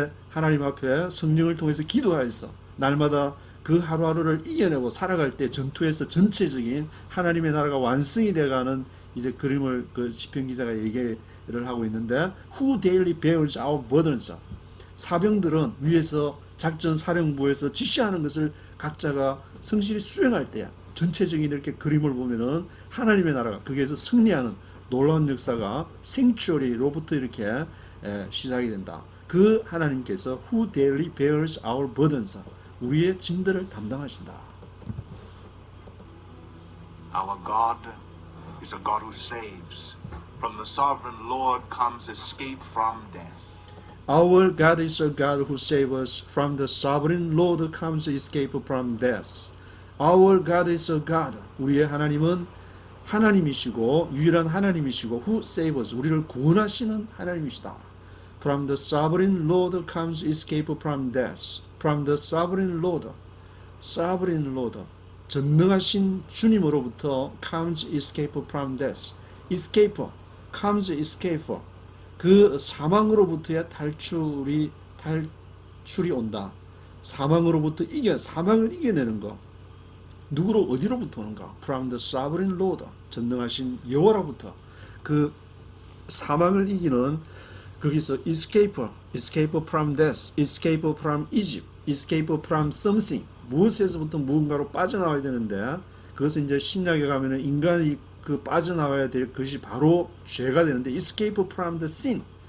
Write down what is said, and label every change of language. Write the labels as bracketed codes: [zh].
[ko] 하나님 앞에 성령을 통해서 기도하여서 날마다 그 하루하루를 이겨내고 살아갈 때 전투에서 전체적인 하나님의 나라가 완성이 돼가는 이제 그림을 그 시편 기자가 얘기를 하고 있는데 [en] who daily bears our burdens. [ko] 사병들은 위에서 작전 사령부에서 지시하는 것을 각자가 성실히 수행할 때 전체적인 이렇게 그림을 보면은 하나님의 나라가 거기에서 승리하는 놀라운 역사가 생추어리로부터 이렇게 시작이 된다. 그 하나님께서 [en] who daily bears our burdens [ko] 우리의 짐들을 담당하신다. [en] Our God is a God who saves. From the sovereign Lord comes escape from death. Our God is a God who saves us. From the sovereign Lord comes escape from death. Our God is a God. [ko] 우리의 하나님은 하나님이시고 유일한 하나님이시고 [en] who saves us. [ko] 우리를 구원하시는 하나님이시다. [en] From the sovereign Lord comes escape from death. From the sovereign Lord. Sovereign Lord. [ko] 전능하신 주님으로부터 [en] comes escape from death. escape. comes escape. [ko] 그 사망으로부터의 탈출이 온다. 사망으로부터 사망을 이겨내는 거. 누구로 어디로부터 오는가? [en] From the sovereign Lord. [ko] 전능하신 여호와로부터 그 사망을 이기는 거기서 [en] escape from death, escape from Egypt, escape from something. [ko] 무엇에서부터 무언가로 빠져나와야 되는데 그것은 이제 신약에 가면은 인간이 그 빠져나와야 될 것이 바로 죄가 되는데 [en] escape from the sin.